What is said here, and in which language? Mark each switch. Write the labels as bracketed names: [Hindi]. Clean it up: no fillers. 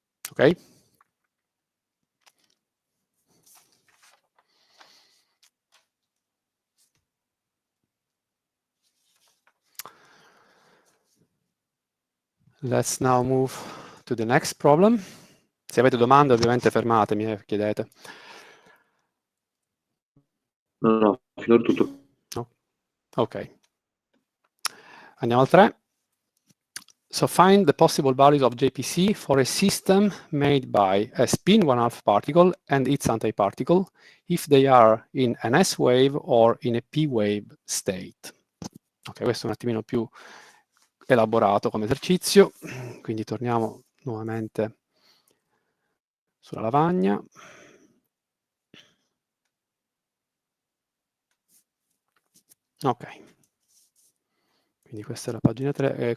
[English] Okay? Let's now move to the next problem. [Italian] Se avete domande, ovviamente fermatemi e chiedete. No, finora tutto. No? Ok. Andiamo al 3. [English] So find the possible values of JPC for a system made by a spin 1/2 particle and its antiparticle if they are in an S wave or in a P wave state. [Italian] Ok, questo è un attimino più elaborato come esercizio, quindi torniamo nuovamente sulla lavagna. Ok. Quindi questa è la pagina 3.